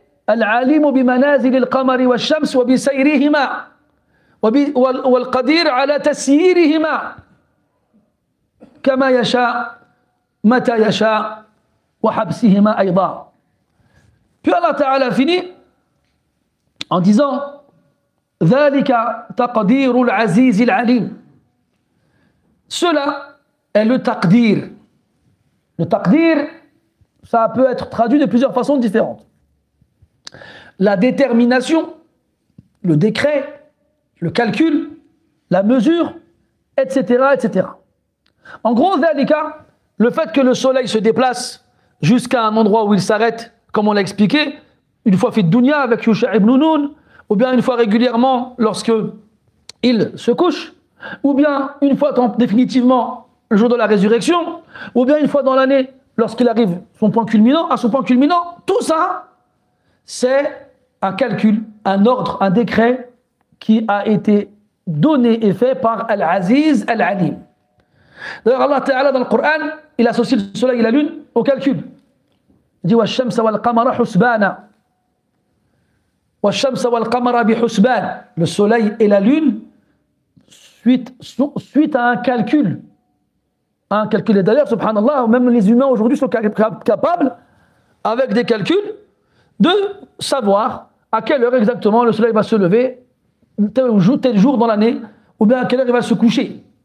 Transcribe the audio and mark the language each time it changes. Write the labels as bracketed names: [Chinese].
[Arabic] العليم بمنازل القمر والشمس وبسيرهما والقدير على تسييرهما كما يشاء متى يشاء وحبسهما أيضا. [French] Puis Allah Ta'ala finit en disant [Arabic] ذلك تقدير العزيز العليم. [French] Cela est le taqdir. Le taqdir, ça peut être traduit de plusieurs façons différentes. La détermination, le décret, le calcul, la mesure, etc., etc. En gros, ذلك, le fait que le soleil se déplace jusqu'à un endroit où il s'arrête, comme on l'a expliqué, une fois fait dunya avec Yusha ibn Nun, ou bien une fois régulièrement lorsque il se couche, ou bien une fois définitivement le jour de la résurrection, ou bien une fois dans l'année lorsqu'il arrive à son point culminant, tout ça, c'est un calcul, un ordre, un décret qui a été donné et fait par Al-Aziz Al-Alim. D'ailleurs, Allah Ta'ala dans le Coran, il associe le soleil et la lune au calcul. Il dit [Arabic] وَالشَّمْسَ وَالْقَمَرَ حُسْبَانًا وَالشَّمْسَ وَالْقَمَرَ بِحُسْبَانٍ. [French] Le soleil et la lune suite à un calcul. Un calcul. Et d'ailleurs, subhanallah, même les humains aujourd'hui sont capables, avec des calculs, de savoir à quelle heure exactement le soleil va se lever, tel jour dans l'année, ou bien à quelle heure il va se coucher.